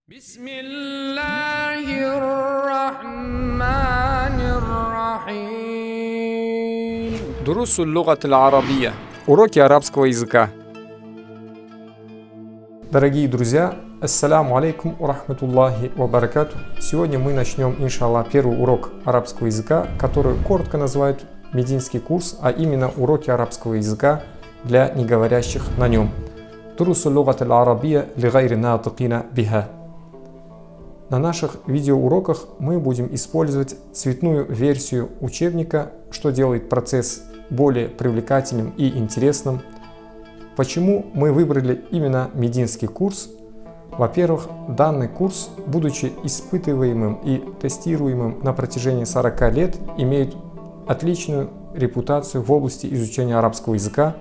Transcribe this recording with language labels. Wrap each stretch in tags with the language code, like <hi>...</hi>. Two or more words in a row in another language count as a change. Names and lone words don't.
<ar>بسم الله الرحمن الرحيم. دروس اللغة العربية.</ar> <ru>Уроки арабского языка. Дорогие друзья,</ru> <ar>السلام عليكم ورحمة الله وبركاته.</ar> <ru>Сегодня мы начнем, иншаллах, первый урок арабского языка, который коротко называют мединский курс, а именно уроки арабского языка для неговорящих на нем.</ru> <ar>دروس اللغة العربية لغير الناطقين بها.</ar> <ru>На наших видеоуроках мы будем использовать цветную версию учебника, что делает процесс более привлекательным и интересным. Почему мы выбрали именно мединский курс? Во-первых, данный курс, будучи испытываемым и тестируемым на протяжении 40 лет, имеет отличную репутацию в области изучения арабского языка.</ru>